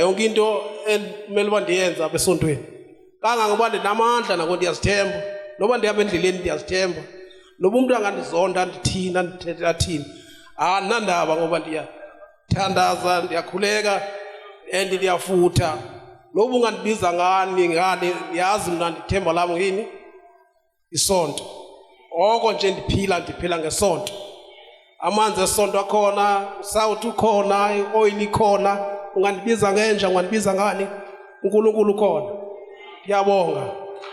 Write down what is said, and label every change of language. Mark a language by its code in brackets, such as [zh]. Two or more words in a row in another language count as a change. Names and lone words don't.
[xh] yonke into ekumele uba ndiyenza besontweni kangangoba ndinamandla nako ndiyazithemba noba ndihamba endleleni ndiyazithemba noba umuntu angandizonda ndithina ndithetha thina andinandaba ngoba ndiyathandaza ndiyakhuleka and ndiyafutha noba ungandibiza ngani yazi mna ndithemba lam ngini isonto oko nje ndiphila ngesonto amanzi esonto akhona usawuthi ukhona ioil ikhona ungandibiza ngenja ungandibiza ngani uNkulunkulu khona ngiyabonga.